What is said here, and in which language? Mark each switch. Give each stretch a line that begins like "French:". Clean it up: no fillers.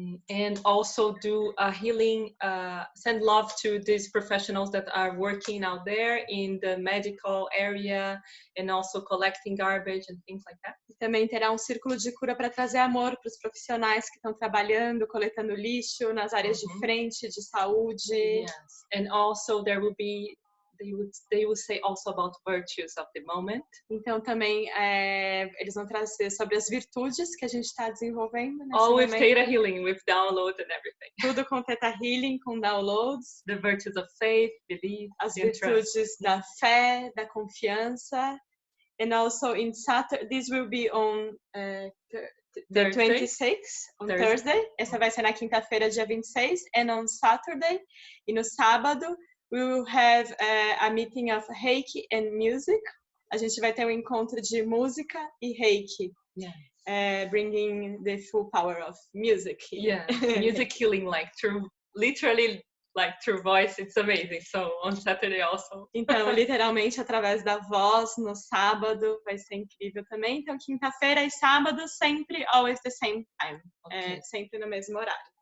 English: And also do a healing, send love to these professionals that are working out there in the medical area and also collecting garbage and things like that.
Portuguese: E também terá um círculo de cura para trazer amor para os profissionais que estão trabalhando, coletando lixo nas áreas de frente, de saúde.
English: Yes. And also there will be they will say also about virtues of the moment.
Portuguese: Então também eles vão trazer sobre as virtudes que a gente está desenvolvendo nesse
English: All with
Portuguese: momento.
English: ThetaHealing, with download and everything.
Portuguese: Tudo com ThetaHealing, com downloads.
English: The virtues of faith, belief,
Portuguese: as virtudes da fé, da confiança.
English: And also in Saturday, this will be on the 26th, on Thursday.
Portuguese: Essa vai ser na quinta-feira, dia 26.
English: And on Saturday,
Portuguese: e no sábado,
English: we will have a meeting of Reiki and music.
Portuguese: A gente vai ter um encontro de música e Reiki.
English: Yeah. Bringing the full power of music. Yeah, music healing, like literally through voice. It's amazing. So on Saturday also.
Portuguese: Então, literalmente através da voz no sábado vai ser incrível também. Então, quinta-feira e sábado sempre
English: always the same time. Okay.
Portuguese: Sempre no mesmo horário.